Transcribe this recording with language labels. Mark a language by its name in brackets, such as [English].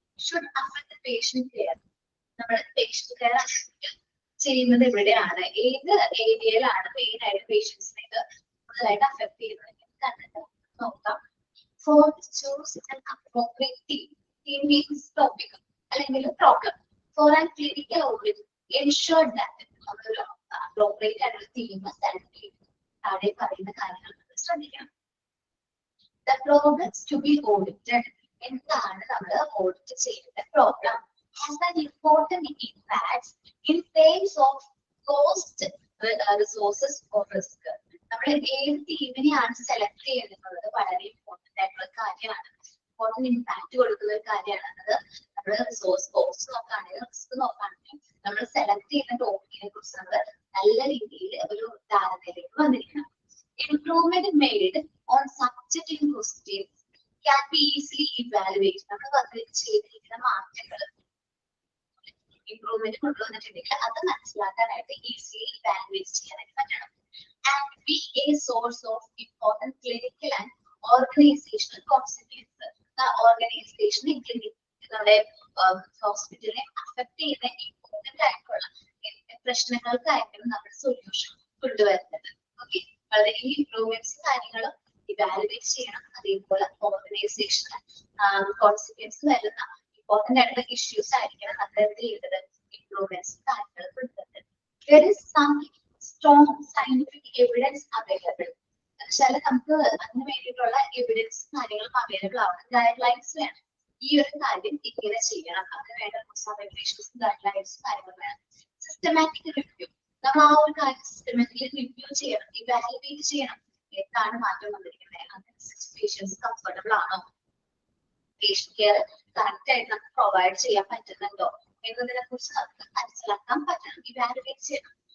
[English] Should affect patient care. [Malayalam] നമ്മുടെ patient care ചെയ്യുന്നത് എവിടെയാണ്, ഏത് ഏരിയയിലാണ് മെയിൻ ആയിട്ട് പേഷ്യൻസിനെ കൂടുതലായിട്ട് അഫക്ട് ചെയ്യുന്നത് കണ്ടിട്ട് നോക്കാം. [English] For choose an appropriate team. Team means topic അല്ലെങ്കിൽ problem. For an clinical audit ensure that [Malayalam] നമ്മളൊരു അപ്രോപ്രിയേറ്റ് ആയിട്ടുള്ള ടീം സെലക്ട് ചെയ്യും. താഴെ പറയുന്ന കാര്യങ്ങൾ ശ്രദ്ധിക്കണം. [English] The problems to be audited. [Malayalam] എന്താണ് നമ്മൾ ഓഡിറ്റ് ചെയ്യേണ്ട problem? [English] Has an important impact in terms of cost, resources or risk. [Malayalam] നമ്മൾ ഏത് ടീമിനെയാണ് സെലക്ട് ചെയ്യുന്നത് വളരെ ഇമ്പോർട്ടന്റ് ആയിട്ടുള്ള കാര്യമാണ്. ഇമ്പോർട്ടന്റ് ഇമ്പാക്ട് കൊടുക്കുന്ന ഒരു കാര്യമാണ്. അത് നമ്മൾ റിസോഴ്സ് കോസ്റ്റ് നോക്കുകയാണെങ്കിൽ റിസ്ക് നോക്കുകയാണെങ്കിൽ നമ്മൾ സെലക്ട് ചെയ്യുന്ന ടോപ്പിക്കിനെ കുറിച്ച് നമ്മൾ നല്ല രീതിയിൽ ഒരു ധാരണയിലേക്ക് വന്നിരിക്കണം. [English] Improvement made on subjective questions can be easily evaluated. [Malayalam] നമ്മൾ ചെയ്തിരിക്കുന്ന മാറ്റങ്ങൾ ഇംപ്രൂവ്മെന്റ് കൊണ്ടുവന്നിട്ടുണ്ടെങ്കിൽ അത് മനസ്സിലാക്കാനായിട്ട് ഈസിലി ഇവാലുവേറ്റ് ചെയ്യാനായിട്ട് പറ്റണം. [English] And be a source of important clinical and organizational consequences. [Malayalam] ഓർഗനൈസേഷനെ നമ്മുടെ ഹോസ്പിറ്റലിനെ അഫക്ട് ചെയ്യുന്ന ഇമ്പോർട്ടന്റ് ആയിട്ടുള്ള പ്രശ്നങ്ങൾക്കായിരിക്കും നമ്മൾ സൊല്യൂഷൻ കൊണ്ടുവരുന്നത്. ഓക്കെ, വളരെ ഈ ഇംപ്രൂവ്മെന്റ്സ് കാര്യങ്ങളും ഇവാലുവേറ്റ് ചെയ്യണം. അതേപോലെ ഓർഗനൈസേഷൻ കോൺസിക്വൻസ് വരുന്ന ഇമ്പോർട്ടന്റ് ആയിട്ടുള്ള ഇഷ്യൂസ് ആയിരിക്കണം നമ്മൾ എന്ത് ചെയ്തത് ഇംപ്രൂവ്മെന്റ്സ് കാര്യങ്ങൾ കൊണ്ടുവരുന്നത്. [English] There is some strong scientific evidence available. [Malayalam] ചില നമുക്ക് അതിന് വേണ്ടിയിട്ടുള്ള എവിഡൻസ് കാര്യങ്ങളും അവൈലബിൾ ആവണം. ഗൈഡ് ലൈൻസ് വേണം. ഈ ഒരു കാര്യം ഇങ്ങനെ ചെയ്യണം, അതിന് വേണ്ട റെഗുലേഷൻസ് ഗൈഡ് ലൈൻസ് കാര്യങ്ങൾ വേണം. Systematic review. നമ്മൾ ആ ഒരു കാര്യം സിസ്റ്റമാറ്റിക്കലി റിവ്യൂ ചെയ്യണം, ഇവാലുവേറ്റ് ചെയ്യണം. എന്താണ് മാറ്റം വന്നിരിക്കുന്നത്, അതിനനുസരിച്ച് പേഷ്യൻസ് കംഫർട്ടബിൾ ആണോ, പേഷ്യന്റ് കെയർ കറക്റ്റ് ആയിട്ട് നമുക്ക് പ്രൊവൈഡ് ചെയ്യാൻ പറ്റുന്നുണ്ടോ എന്നതിനെ കുറിച്ച് നമുക്ക് മനസ്സിലാക്കാൻ പറ്റണം, ഇവാലുവേറ്റ് ചെയ്യണം.